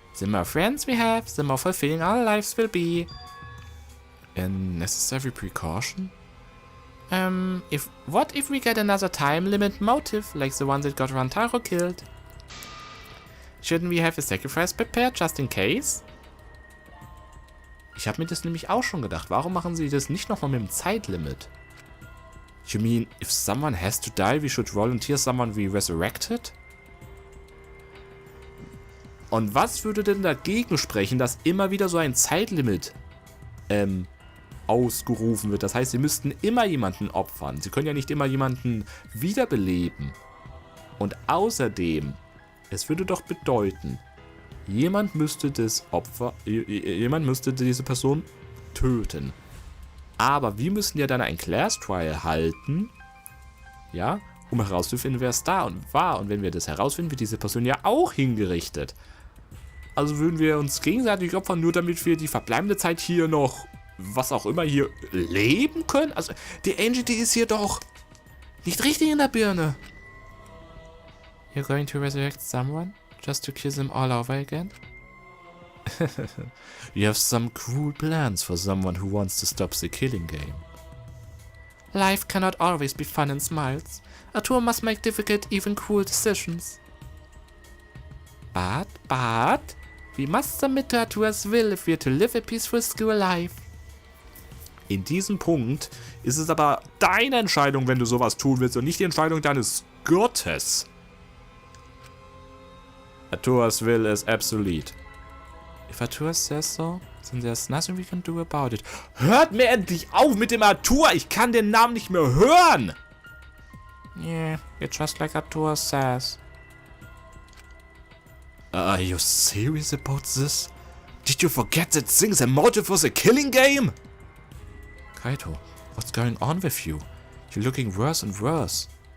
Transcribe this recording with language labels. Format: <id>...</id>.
<en>The more friends we have, the more fulfilling our lives will be. A necessary precaution? What if we get another time limit motive like the one that got Rantaro killed? Shouldn't we have a sacrifice prepared just in case?</en> <de>Ich habe mir das nämlich auch schon gedacht. Warum machen sie das nicht nochmal mit dem Zeitlimit? You mean, if someone has to die, we should volunteer someone we resurrected? Und was würde denn dagegen sprechen, dass immer wieder so ein Zeitlimit ausgerufen wird? Das heißt, sie müssten immer jemanden opfern. Sie können ja nicht immer jemanden wiederbeleben. Und außerdem, es würde doch bedeuten, jemand müsste diese Person töten. Aber wir müssen ja dann ein Class Trial halten, ja, um herauszufinden, wer es da und war. Und wenn wir das herausfinden, wird diese Person ja auch hingerichtet. Also würden wir uns gegenseitig opfern, nur damit wir die verbleibende Zeit hier noch, was auch immer, hier leben können? Also, die Angie, die ist hier doch nicht richtig in der Birne.</de> <en>You're going to resurrect someone? Just to kill them all over again? You have some cruel plans for someone who wants to stop the killing game. Life cannot always be fun and smiles. A tour must make difficult, even cruel decisions. But, we must submit to Arthur's will if we're to live a peaceful school life.</en> <de>In diesem Punkt ist es aber deine Entscheidung, wenn du sowas tun willst und nicht die Entscheidung deines Gottes.</de> <en>Arthur's will is absolute. If Arthur says so, then there's nothing we can do about it.</en> <de>Hört mir endlich auf mit dem Arthur! Ich kann den Namen nicht mehr hören!</de> <en>Yeah, it's just like Arthur says. Are you serious about this? Did you forget that thing's a motive for the killing game? Kaito, what's going on with you? You're looking worse and worse.</en>